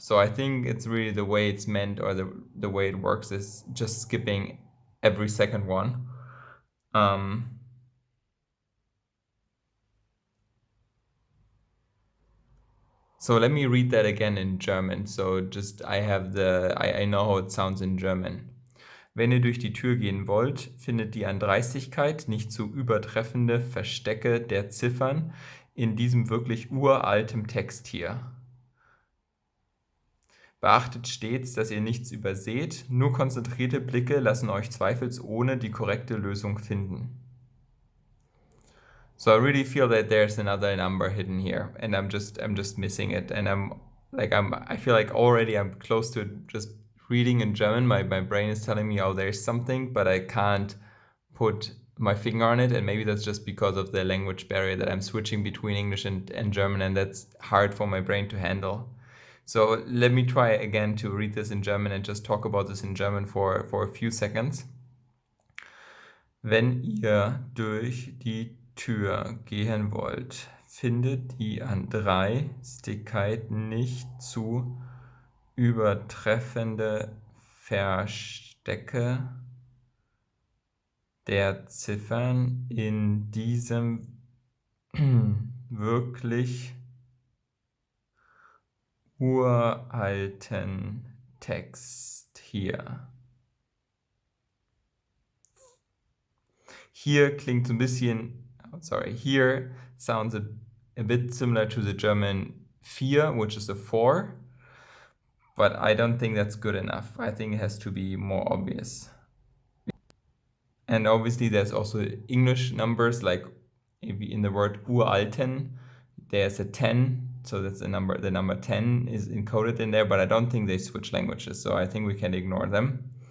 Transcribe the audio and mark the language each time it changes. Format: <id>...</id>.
<en>So I think it's really the way it's meant, or the way it works is just skipping every second one. So let me read that again in German. So just I know how it sounds in German.</en> <de>Wenn ihr durch die Tür gehen wollt, findet die an Dreistigkeit nicht zu übertreffende Verstecke der Ziffern in diesem wirklich uraltem Text hier. Beachtet stets, dass ihr nichts überseht, nur konzentrierte Blicke lassen euch zweifelsohne die korrekte Lösung finden.</de> <en>So I really feel that there's another number hidden here, and I'm just missing it, and I feel like already I'm close to just reading in German. My brain is telling me, oh, there's something, but I can't put my finger on it, and maybe that's just because of the language barrier that I'm switching between English and German, and that's hard for my brain to handle. So let me try again to read this in German and just talk about this in German for a few seconds.</en> <de>Wenn ihr durch die Tür gehen wollt, findet die an Dreistigkeit nicht zu übertreffende Verstecke der Ziffern in diesem wirklich uralten Text hier. Hier klingt so ein bisschen,</de> <en>here sounds a bit similar to the German vier, which is a 4, but I don't think that's good enough. I think it has to be more obvious. And obviously there's also English numbers, like in the word uralten, there's a 10, so that's the number 10 is encoded in there, but I don't think they switch languages, so I think we can ignore them.</en>